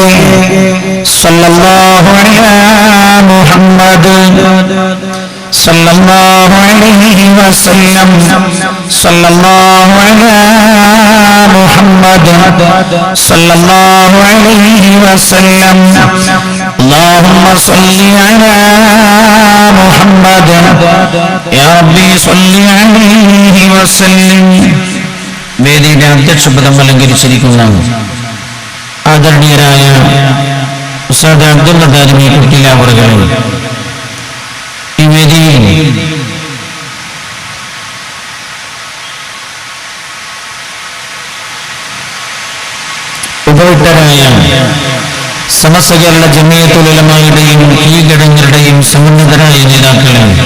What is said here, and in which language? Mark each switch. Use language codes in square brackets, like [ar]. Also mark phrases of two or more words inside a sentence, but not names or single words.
[ar] صلی اللہ علیہ محمد صلی اللہ علیہ وسلم صلی اللہ علیہ محمد صلی اللہ علیہ وسلم. اللہم صلی علی محمد یا ربی صلی علیہ വസല്ലം. [ml] വേദിയുടെ അധ്യക്ഷപദം അലങ്കരിച്ചിരിക്കുന്ന ആദരണീയരായ ഉസ്താദ് അബ്ദുള്ള ദാരിമി കുട്ടിലാവറുകളെ, ഈ വേദിയിൽ ഉപവിട്ടരായ സമസ്ത കേരള ജമിയത്തുൽ ഉലമായുടെയും കീഴടങ്ങരുടെയും സമുന്നതരായ നേതാക്കളെ,